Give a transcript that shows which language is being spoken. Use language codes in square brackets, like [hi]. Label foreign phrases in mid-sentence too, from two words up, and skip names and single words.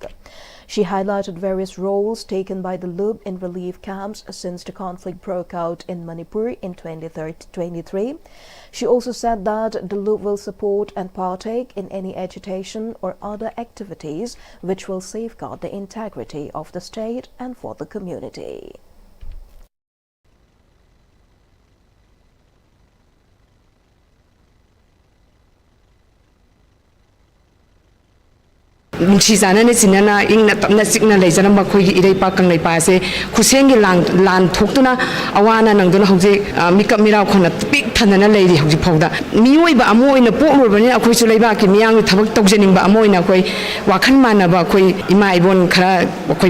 [en] She highlighted various roles taken by the Lub in relief camps since the conflict broke out in Manipur in 2023. She also said that the Lub will support and partake in any agitation or other activities which will safeguard the integrity of the state and for the community. [mni] Nungsizana ne sinana ingna tapna sikna leijana makhoi gi irei pa kanglei pa se khusengi lan thoktuna awana nangduna hoje mikap mirau khona pik thanana leiri hoji phawda mioi ba amoina pokrubani akhoi chu leiba ki miyang thabak tawjening ba amoina khoi wakhan mana ba khoi ima ibon khara khoi